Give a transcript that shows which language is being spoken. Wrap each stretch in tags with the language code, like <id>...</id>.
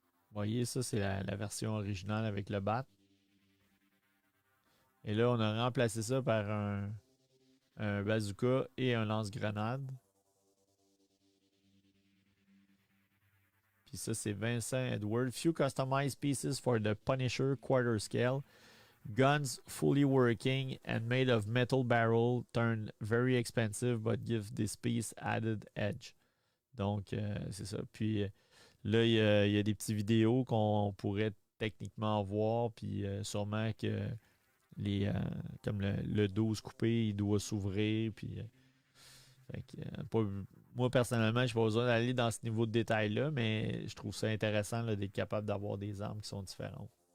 <fr>Vous voyez, ça, c'est la version originale avec le bat. Et là, on a remplacé ça par un bazooka et un lance-grenade. Puis ça, c'est Vincent Edward.</fr> <en>Few customized pieces for the Punisher quarter scale. Guns fully working and made of metal barrel turned very expensive but give this piece added edge.</en> <fr>Donc, c'est ça. Puis là, il y a des petites vidéos qu'on pourrait techniquement voir. Puis sûrement que les comme le 12 coupé, il doit s'ouvrir. Puis fait que, moi, personnellement, je n'ai pas besoin d'aller dans ce niveau de détail-là, mais je trouve ça intéressant là, d'être capable d'avoir des armes qui sont différentes.</fr>